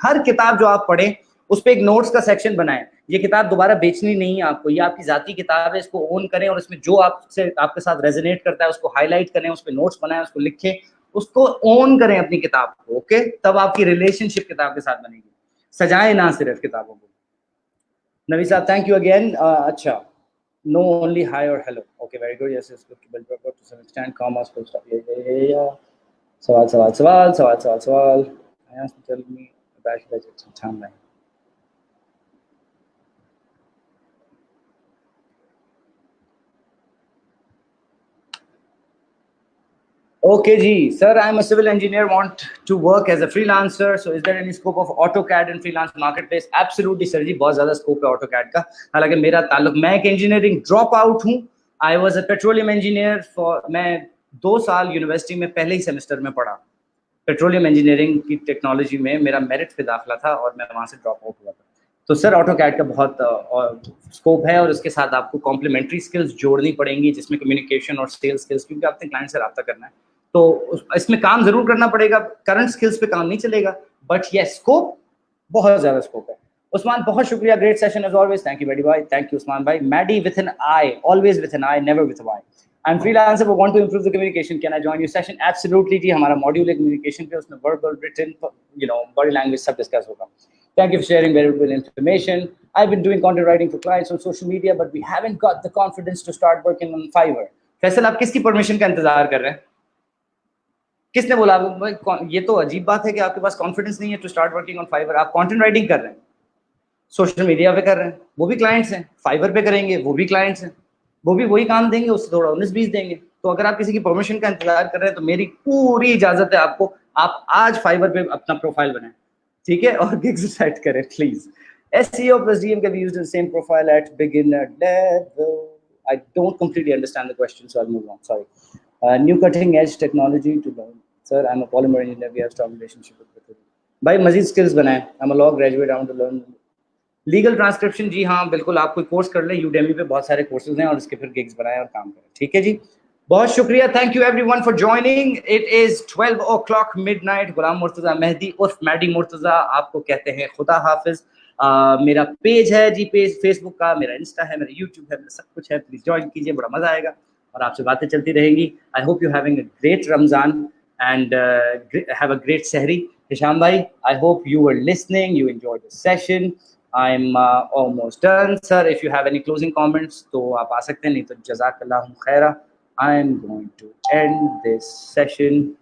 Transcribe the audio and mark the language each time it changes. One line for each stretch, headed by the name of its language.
Hindi: हर किताब जो आप पढ़ें उस पर एक नोट्स का सेक्शन बनाएं. ये किताब दोबारा बेचनी नहीं है आपको, ये आपकी जाती किताब है, इसको ओन करें और इसमें जो आपके साथ रेजोनेट करता है उसको हाईलाइट करें, उस पर नोट्स बनाएं, उसको लिखें, उसको ओन करें अपनी किताब को. ओके, तब आपकी रिलेशनशिप किताब के साथ बनेगी. सजाएं ना सिर्फ किताबों को.
English: नवी साहब, thank you again. अच्छा, no only hi or hello. Okay, very good. Yes, it's good to build rapport to some extent. Commas, full stop. Yeah. सवाल. I asked to tell me about budget and timeline. Okay, ji. Sir, I'm a civil engineer, want to work as a freelancer. So is there any scope of AutoCAD in freelance marketplace? Absolutely, sir
Hindi: जी, बहुत ज़्यादा scope है AutoCAD का. हालांकि मेरा ताल्लुक, मैं एक
English: engineering drop out
Hindi: हूँ.
English: I was a petroleum engineer for,
Hindi: मैं 2 साल यूनिवर्सिटी में पहले ही सेमेस्टर में पढ़ा. पेट्रोलियम इंजीनियरिंग की टेक्नोलॉजी में मेरा मेरिट पे दाखिला था और मैं वहाँ से ड्रॉप आउट हुआ था. तो सर AutoCAD का बहुत स्कोप है और उसके साथ आपको कॉम्प्लीमेंट्री स्किल्स जोड़नी पड़ेंगी, जिसमें कम्युनिकेशन और सेल्स स्किल्स, क्योंकि आपने क्लाइंट से रब्ता करना है. तो इसमें काम जरूर करना पड़ेगा, करंट स्किल्स पे काम नहीं चलेगा, बट ये स्कोप, बहुत ज्यादा स्कोप है.
English: Usman,
Hindi: बहुत शुक्रिया,
English: Great session as always. Thank you very भाई, thank you Usman भाई. Maddi with an I, always with an I, never with Y. I'm freelancer but want to improve the communication. Can I join your session?
Hindi: Absolutely जी, हमारा module है communication पे, उसमें verbal, written, body language सब discuss होगा.
English: Thank you for sharing valuable information. I've been doing content writing for clients on social media, but we haven't got the confidence to start working on Fiverr.
Hindi: Faisal, आप किसकी permission का इंतजार कर रहे हैं? किसने बोला? ये तो अजीब बात है कि आपके पास कॉन्फिडेंस नहीं है
English: To start working on Fiverr.
Hindi: आप कंटेंट राइटिंग कर रहे हैं, सोशल मीडिया पे कर रहे हैं, वो भी क्लाइंट्स हैं. फाइवर पे करेंगे, वो भी क्लाइंट्स हैं, वो भी वही काम देंगे, उससे थोड़ा 19-20 देंगे. तो अगर आप किसी की परमिशन का इंतजार कर रहे हैं तो मेरी पूरी इजाजत है आपको, आप आज फाइवर पे अपना प्रोफाइल बनाएं, ठीक है, और गिग्स सेट करें please.
English: SEO plus DM can be used in the same profile at beginner level. I don't completely understand the question, so I'll move on. Sorry. New cutting edge technology to learn. Sir, I'm a polymer engineer. We have strong relationship with it.
Hindi: भाई मजीद skills बनाएं.
English: I'm a law graduate. I want to learn legal transcription.
Hindi: जी हाँ, बिल्कुल, आप कोई course कर लें, Udemy पे बहुत सारे कोर्सेज हैं, और इसके फिर गिग्स बनाएं और काम करें. ठीक है जी, बहुत शुक्रिया.
English: Thank you everyone for joining. It is 12 o'clock midnight.
Hindi: गुलाम मुर्तजा मेहदी उर्फ मैडी मुर्तजा आपको कहते हैं खुदा हाफिज. मेरा पेज है जी, पेज फेसबुक का, मेरा इंस्टा है, मेरा यूट्यूब है, मेरा सब कुछ है. प्लीज ज्वाइन कीजिए, बड़ा मजा आएगा और आपसे बातें चलती रहेंगी.
English: I hope you having a great Ramzan and have a great sehri. Hisham bhai, I hope you were listening, you enjoyed the session. I'm almost done. Sir, if you have any closing comments,
Hindi: to aap aa sakte hain, nahi to
English: jazakallahu khaira. I'm going to end this session